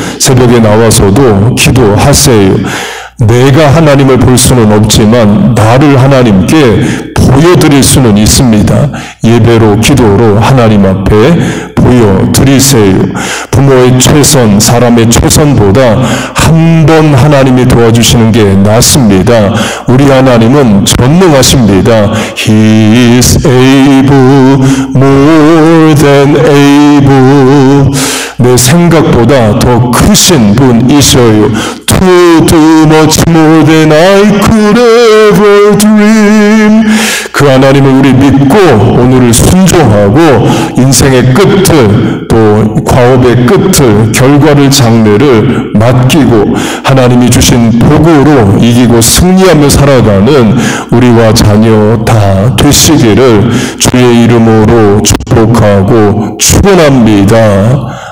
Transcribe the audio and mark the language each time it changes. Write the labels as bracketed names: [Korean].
[Korean] 새벽에 나와서도 기도하세요. 내가 하나님을 볼 수는 없지만 나를 하나님께 보여드릴 수는 있습니다. 예배로 기도로 하나님 앞에 보여드리세요. 부모의 최선, 사람의 최선보다 한 번 하나님이 도와주시는 게 낫습니다. 우리 하나님은 전능하십니다. [English] He is able, more than able. [Korean] 내 생각보다 더 크신 분이셔요. [English] To do much more than I could ever dream. [Korean] 그 하나님을 우리 믿고 오늘을 순종하고 인생의 끝을 또 과업의 끝을 결과를 장래를 맡기고 하나님이 주신 복으로 이기고 승리하며 살아가는 우리와 자녀 다 되시기를 주의 이름으로 축복하고 축원합니다.